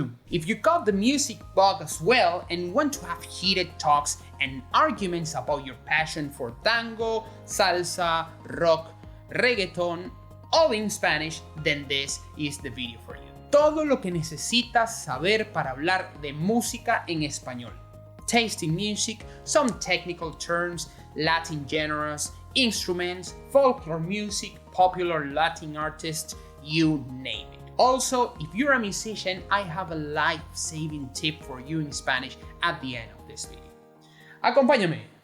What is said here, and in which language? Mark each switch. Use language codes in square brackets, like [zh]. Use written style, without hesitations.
[en] If you got the music bug as well and want to have heated talks and arguments about your passion for tango, salsa, rock, reggaeton, all in Spanish, then this is the video for you. [es] Todo lo que necesitas saber para hablar de música en español. [en] Tasty music, some technical terms, Latin genres, instruments, folklore music, popular Latin artists, you name it. Also, if you're a musician, I have a life-saving tip for you in Spanish at the end of this video. [es] Acompáñame.